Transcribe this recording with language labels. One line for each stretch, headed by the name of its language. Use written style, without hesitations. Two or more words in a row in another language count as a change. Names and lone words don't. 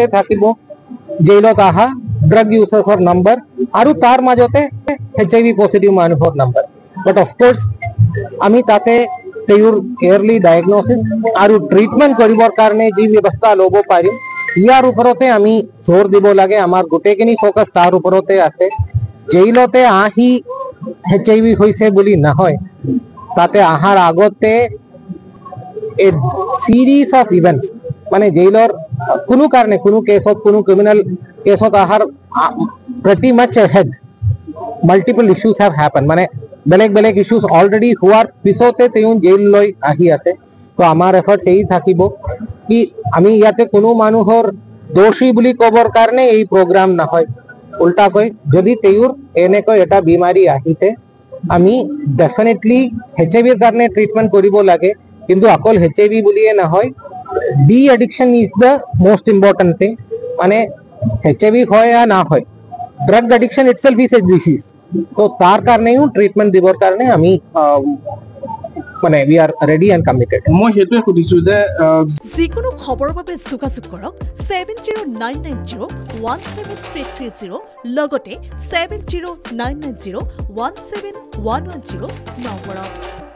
Assamese: থাকিব জেইলত আহা
English: drug usersৰ
Assamese: নাম্বাৰ আৰু তাৰ মাজতে HIV পজিটিভ মানুহৰ নাম্বাৰ
English: but of course
Assamese: আমি তাতে তেওঁৰ
English: early diagnosis
Assamese: আৰু ট্রিটমেন্ট কৰিবৰ কাৰণে যি ব্যৱস্থা ল'ব পাৰিম ইয়াৰ ওপৰতে আমি জোৰ দিব লাগে আমাৰ গোটেইখিনি ফোকাস তাৰ ওপৰতে আছে জেইলতে আহি HIV হৈছে বুলি নহয় তাতে আহাৰ আগতে
English: a series of events
Assamese: মানে জেইলৰ কোনো কাৰণে কোনো কেছত কোনো ক্রিমিনাল কেছত আহাৰ
English: pretty much ahead multiple issues have happened
Assamese: মানে বেলেগ
English: issues already
Assamese: হোৱাৰ পিছতে তেওঁ জেইল লৈ আহি আছে তো আমাৰ এফৰ্ট এই থাকিব কি আমি ইয়াতে কোনো মানুহৰ দোষী বুলি ক'বৰ কাৰণে এই প্ৰগ্ৰাম নহয় উল্টাকৈ যদি তেওঁৰ এনেকৈ এটা বিমাৰী আহিছে আমি ডেফিনেটলি HIV কাৰণে ট্ৰিটমেন্ট কৰিব লাগে কিন্তু অকল HIV বুলিয়ে নহয়
English: de addiction is the most important thing
Assamese: মানে HIV হয় या না হয়
English: drug addiction itself is a disease
Assamese: তো তাৰ কাৰণেও ট্ৰিটমেন্ট দিবৰ কাৰণে আমি মানে
English: we are ready and committed
Assamese: মই সেইটোৱে সুধিছো যে যিকোনো খবৰৰ বাবে যোগাযোগ কৰক 7099017330 লগতে 7099017110 নম্বৰত